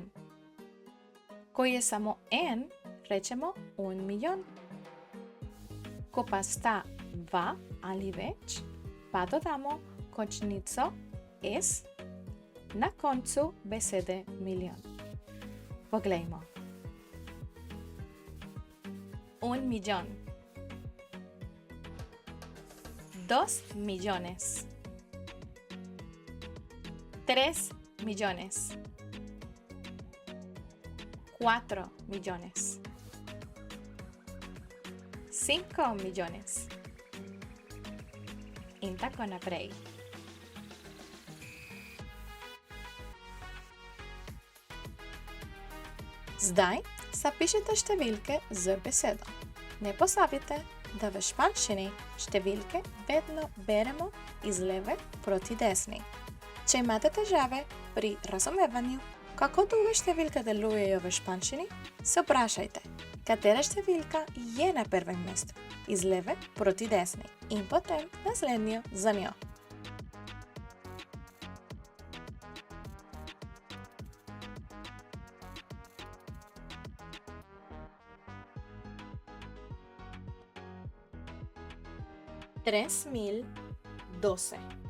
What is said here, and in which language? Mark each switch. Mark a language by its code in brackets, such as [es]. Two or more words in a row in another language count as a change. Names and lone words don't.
[sl] Ko je samo en, rečemo un milijon. Ko pa sta dva ali več, pa dodamo končnico s na koncu besede milijon. Poglejmo. [es] Un millón. 2 millones. 3 millones. 4 millones. 5 millones. [sl] In tako naprej. Zdaj zapišite številke z besedo. Ne pozabite, da v španščini številke vedno beremo iz leve proti desni. Če imate težave pri razumevanju, kako dolge številke delujejo v španščini, se vprašajte, katera številka je na prvem mestu, iz leve proti desni in potem naslednjo za njo. [es] Tres mil 12.